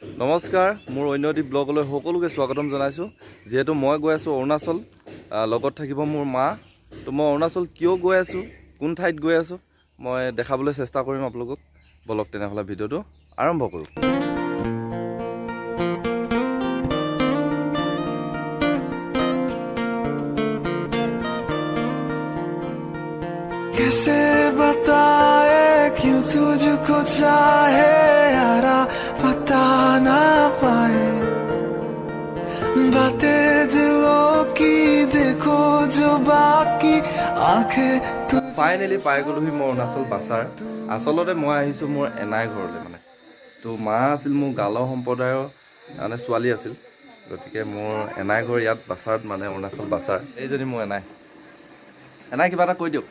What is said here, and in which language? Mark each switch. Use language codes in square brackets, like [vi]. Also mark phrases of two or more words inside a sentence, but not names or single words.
[as] নমস্কাৰ মোৰ অন্যদ্বীপ ব্লগলৈ সকলোকে স্বাগতম জনাইছোঁ। যেহেতু মই গৈ আছোঁ অৰুণাচল, লগত থাকিব মোৰ মা। তো মই অৰুণাচল কিয় গৈ আছোঁ, কোন ঠাইত গৈ আছোঁ মই দেখাবলৈ চেষ্টা কৰিম আপোনালোকক। বলক তেনেহ'লে ভিডিঅ'টো আৰম্ভ কৰোঁ। [hi] कैसे बताए क्यों तुझको चाहे यारा पता ना पाए बातें दिलों की देखो जो बाकी आंखें [as] ফাইনেলি পাই গ'লোহি মই অৰুণাচল বাছাৰ। আচলতে মই আহিছোঁ মোৰ এনাই ঘৰলৈ মানে। তো মা আছিল মোৰ গালো সম্প্ৰদায়ৰ মানে ছোৱালী আছিল, গতিকে মোৰ এনাই ঘৰ ইয়াত বাছাৰত মানে অৰুণাচল বাছাৰ। এইজনী মোৰ এনাই কিবা এটা কৈ দিয়ক।